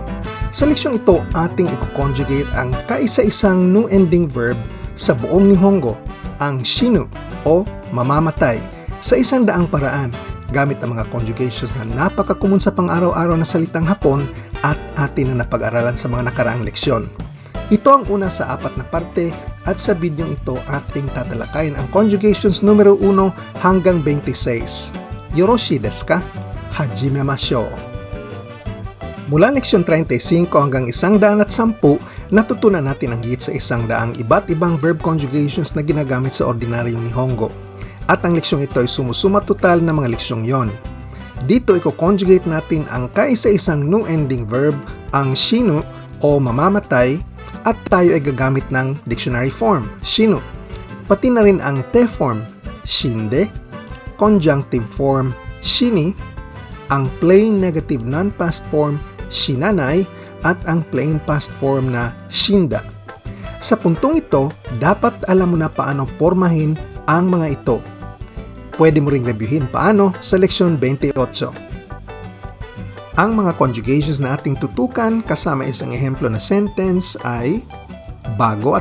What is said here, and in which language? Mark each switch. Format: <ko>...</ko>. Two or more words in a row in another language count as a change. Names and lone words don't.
<tl>Sa leksyon ito, ating i-conjugate ang kaisa-isang</tl> <en>new ending verb</en> <tl>sa buong Nihongo, ang shinu o mamamatay, sa isang daang paraan, gamit ang mga conjugations na napaka-common sa pang-araw-araw na salitang Hapon at atin na napag-aralan sa mga nakaraang leksyon. Ito ang una sa 4 na parte at sa bidyong ito ating tatalakayin ang conjugations numero 1 hanggang 26.</tl> <ja>よろしですか？始めましょう.</ja> <tl>Mula leksyon 35 hanggang 110, natutunan natin ang higit sa 100 iba't ibang</tl> <en>verb conjugations</en> <tl>na ginagamit sa ordinaryong Nihongo. At ang leksyong ito ay sumusuma total na mga leksyong yon. Dito i-conjugate natin ang kaisa-isang</tl> <en>new ending verb,</en> <tl>ang shinu o mamamatay, at tayo ay gagamit ng</tl> <en>dictionary form,</en> <tl>shinu. Pati na rin ang</tl> <en>te form,</en> <tl>shinde,</tl> <en>conjunctive form,</en> <tl>shini, ang</tl> <en>plain negative non-past form,</en> <tl>shinanai, at ang</tl> <en>plain past form</en> <tl>na shinda. Sa puntong ito, dapat alam mo na paano pormahin ang mga ito. Pwede mo ring reviewin paano sa leksyon 28. Ang mga conjugations na ating tutukan kasama isang ehemplo na sentence ay bago at</tl>